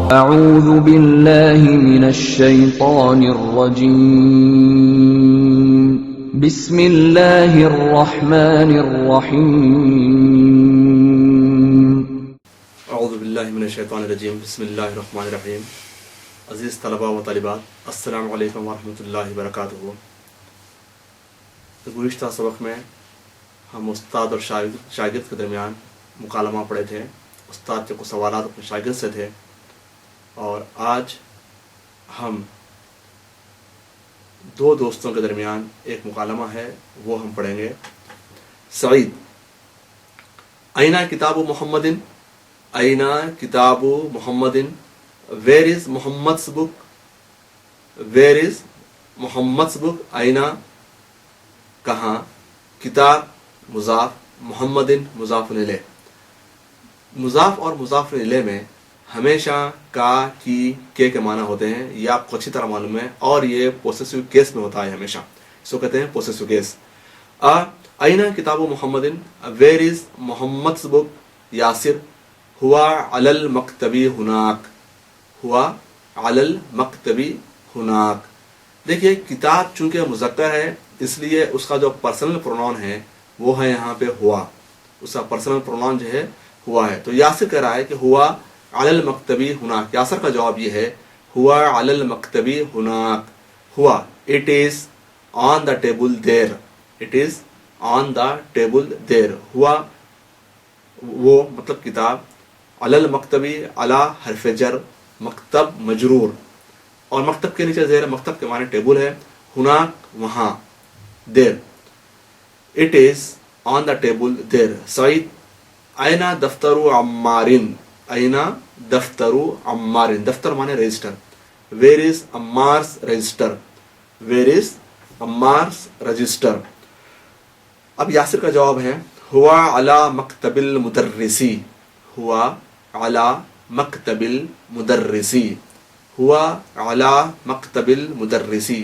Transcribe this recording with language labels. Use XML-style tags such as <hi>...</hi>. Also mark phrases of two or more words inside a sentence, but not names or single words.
<ar>أعوذ بالله من الشيطان الرجيم بسم الله الرحمن الرحيم اعوذ باللہ من الشیطان الرجیم بسم اللہ الرحمن الرحیم.</ar> <ur>عزیز طلباء و طالبات،</ur> <ar>السلام علیکم ورحمۃ اللہ وبرکاتہ.</ar> <ur>گزشتہ سبق میں ہم استاد اور شاگرد کے درمیان مکالمہ پڑھے تھے. استاد کے کچھ سوالات اپنے شاگرد سے تھے، اور آج ہم دو دوستوں کے درمیان ایک مکالمہ ہے، وہ ہم پڑھیں گے.</ur> <ar>سعید: اینا کتاب محمد؟ اینا کتاب محمد؟</ar> <en>where is محمد's book؟ where is محمد's book؟</en> <ur>اینا کہاں، کتاب مضاف، محمد مضاف الیہ. مضاف اور مضاف الیہ میں ہمیشہ کا، کی، کے معنی ہوتے ہیں، یہ آپ کو اچھی طرح معلوم ہے، اور یہ</ur> <en>possessive case</en> <ur>میں ہوتا ہے ہمیشہ، اس کو کہتے ہیں</ur> <en>possessive case.</en> <ar>اینا کتاب محمد؟</ar> <en>where is محمد's book یاسر؟</en> <ar>ہوا علی المکتبی ہناک؟ ہوا علی المکتبی ہناک.</ar> <ur>دیکھیے، کتاب چونکہ مذکر ہے اس لیے اس کا جو</ur> <en>personal pronoun</en> <ur>ہے وہ ہے یہاں پہ ہوا. اس کا</ur> <en>personal pronoun</en> <ur>جو ہے ہوا ہے. تو یاسر کہہ رہا ہے کہ ہوا علی المکتبی ہناک. یاسر کا جواب یہ ہے</ur> <ar>ہوا علی المکتبی ہناک.</ar> <en>ہوا it is on the table there. it is on the table there.</en> <ur>ہوا وہ مطلب کتاب،</ur> <ar>علی المکتبی،</ar> <ur>علی حرف جر، مکتب مجرور، اور مکتب کے نیچے زیر. مکتب کے معنی ٹیبل ہے. ہناک وہاں، دیر.</ur> <en>it is on the table there.</en> <ar>سعید: اینا دفتر عمارن؟ اینا دفتر عمارن؟</ar> <ur>دفتر معنی رجسٹر.</ur> <en>where is عمار's register؟ where is عمار's register.</en> <ur>اب یاسر کا جواب ہے</ur> <ar>ہوا علی مکتب المدرسی. ہوا علی مکتب المدرسی. ہوا علی مکتب المدرسی.</ar>